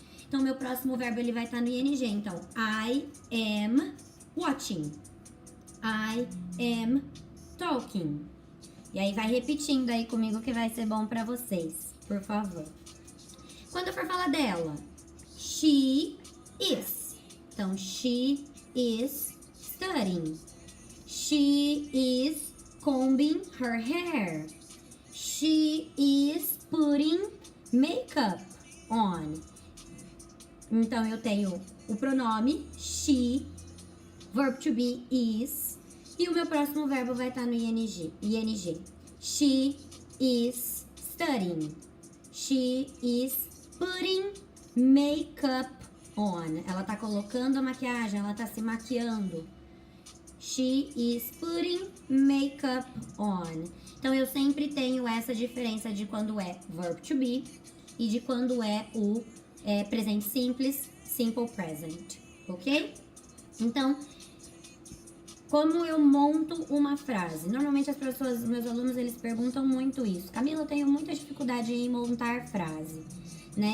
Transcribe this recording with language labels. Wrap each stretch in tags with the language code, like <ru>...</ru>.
<pt>Então, meu próximo verbo, ele vai estar no ing, então,</pt> <en>I am watching, I am talking.</en> <pt>E aí, vai repetindo aí comigo que vai ser bom pra vocês, por favor. Quando eu for falar dela,</pt> <en>she is.</en> <pt>Então,</pt> <en>she is studying. She is combing her hair. She is putting makeup on.</en> <pt>Então, eu tenho o pronome she, verb to be is, e o meu próximo verbo vai estar no ing.</pt> <en>She is studying. She is putting makeup on.</en> <pt>Ela tá colocando a maquiagem, ela tá se maquiando.</pt> <en>She is putting makeup on.</en> <pt>Então, eu sempre tenho essa diferença de quando é verb to be e de quando é o presente simples, simple present, ok? Então, como eu monto uma frase? Normalmente as pessoas, meus alunos, eles perguntam muito isso. Camila, eu tenho muita dificuldade em montar frase, né?</pt>